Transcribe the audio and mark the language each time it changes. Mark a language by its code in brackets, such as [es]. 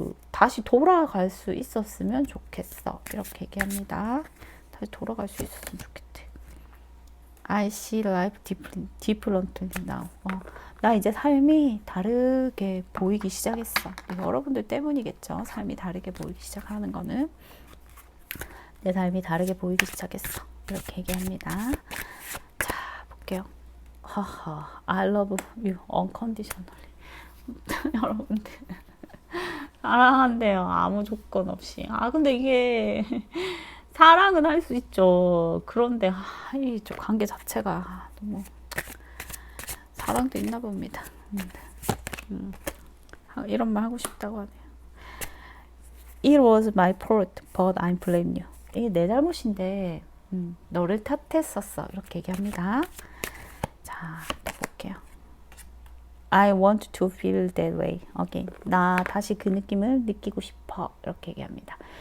[ko] 다시 돌아갈 수 있었으면 좋겠어. 이렇게 얘기합니다. 다시 돌아갈 수 있었으면 좋겠대. [en] I see life differently now. [ko] 나 이제 삶이 다르게 보이기 시작했어. 여러분들 때문이겠죠. 삶이 다르게 보이기 시작하는 거는. 내 삶이 다르게 보이기 시작했어. 이렇게 얘기합니다. 자, 볼게요. [en] 하하, I love you unconditionally. [ko] 여러분들 사랑한대요. 아무 조건 없이. 근데 이게 사랑은 할 수 있죠. 그런데 이쪽 관계 자체가 너무 사랑도 있나 봅니다. 이런 말 하고 싶다고 하네요. [en] It was my fault, but I blame you. [ko] 이게 내 잘못인데 너를 탓했었어. 이렇게 얘기합니다. 자, 또 볼게요. [en] I want to feel that way again. [ko] 나 다시 그 느낌을 느끼고 싶어. 이렇게 얘기합니다.